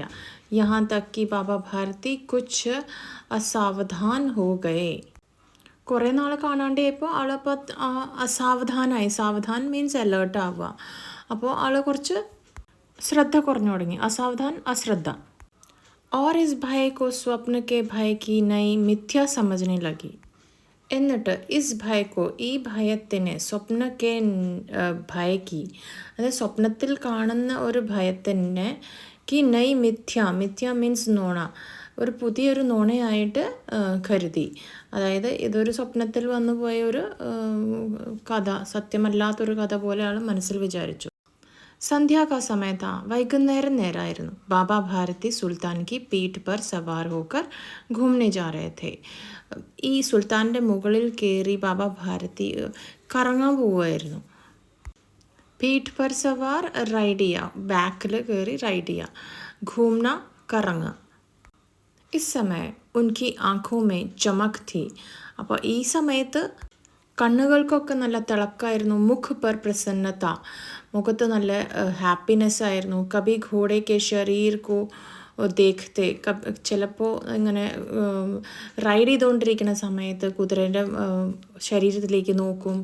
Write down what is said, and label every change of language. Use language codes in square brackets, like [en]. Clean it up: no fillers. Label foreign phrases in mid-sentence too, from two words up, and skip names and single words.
[hi] यहाँ तक कि बाबा भारती कुछ असावधान हो गए. [ml] കുറേ നാൾ കാണാണ്ടായപ്പോൾ ആളപ്പോൾ അസാവധാനായി. സാവധാൻ [en] means alert [ml] ആവുക. അപ്പോൾ ആൾ കുറച്ച് ശ്രദ്ധ കുറഞ്ഞു തുടങ്ങി. അസാവധാൻ അശ്രദ്ധ. [hi] और इस भय को स्वप्न के भय की नई मिथ्या समझने लगी. [ml] എന്നിട്ട് [hi] इस भय को, [ml] ഈ ഭയത്തിനെ, [hi] स्वप्न के भय की, [ml] അതായത് സ്വപ്നത്തിൽ കാണുന്ന ഒരു ഭയത്തിനെ [hi] की नई मिथ्या. [ml] മിഥ്യ മീൻസ് നോണ. ഒരു പുതിയൊരു നുണയായിട്ട് കരുതി. അതായത് ഇതൊരു സ്വപ്നത്തിൽ വന്നു പോയ ഒരു കഥ, സത്യമല്ലാത്തൊരു കഥ പോലെ ആൾ മനസ്സിൽ വിചാരിച്ചു. [hi] संध्या का समय था. [ml] വൈകുന്നേരം നേരമായിരുന്നു. [hi] बाबा भारती सुल्तान की पीठ पर सवार होकर घूमने जा रहे थे. [ml] ഈ സുൽത്താൻ്റെ മുകളിൽ കയറി ബാബ ഭാരതി കറങ്ങാൻ പോവുമായിരുന്നു. [hi] पीठ पर सवार [ml] റൈഡ് ചെയ്യുക, ബാക്കിൽ കയറി റൈഡ് ചെയ്യുക. [hi] ഘൂമന കറങ്ങുക. इस समय उनकी आँखों में चमक थी. [ml] അപ്പോൾ ഈ സമയത്ത് കണ്ണുകൾക്കൊക്കെ നല്ല തിളക്കമായിരുന്നു. [hi] मुख पर प्रसन्नता, [ml] മുഖത്ത് നല്ല ഹാപ്പിനെസ് ആയിരുന്നു. [hi] कभी घोड़े के शरीर को देखते, [ml] ചിലപ്പോൾ ഇങ്ങനെ റൈഡ് ചെയ്തുകൊണ്ടിരിക്കുന്ന സമയത്ത് കുതിരേൻ്റെ ശരീരത്തിലേക്ക് നോക്കും.